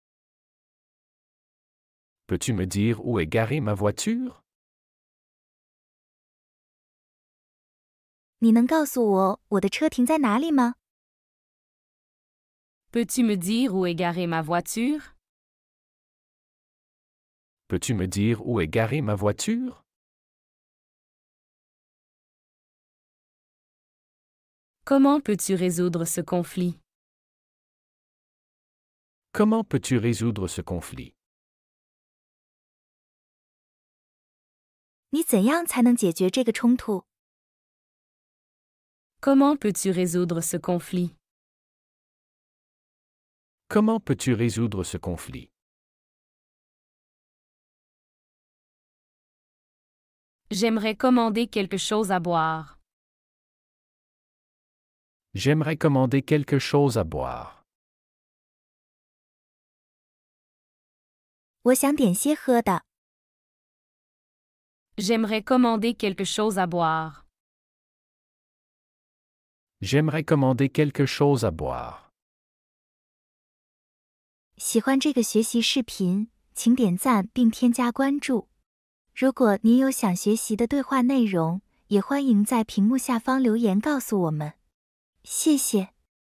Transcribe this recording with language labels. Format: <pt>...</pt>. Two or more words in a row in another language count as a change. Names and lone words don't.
<fr>Peux-tu me dire où est garée ma voiture?</fr> <zh>你能告诉我我的车停在哪里吗？</zh> <fr>Peux-tu me dire où est garée ma voiture? Peux-tu me dire où est garée ma voiture? Comment peux-tu résoudre ce conflit? Comment peux-tu résoudre ce conflit?</fr> <zh>你怎样才能解决这个冲突？</zh> <fr>Comment peux-tu résoudre ce conflit? Comment peux-tu résoudre ce conflit? J'aimerais commander quelque chose à boire. J'aimerais commander quelque chose à boire.</fr> <zh>我想点些喝的。</zh> <fr>J'aimerais commander quelque chose à boire. J'aimerais commander quelque chose à boire.</fr> <zh>喜欢这个学习视频，请点赞并添加关注。如果您有想学习的对话内容，也欢迎在屏幕下方留言告诉我们。谢谢。</zh>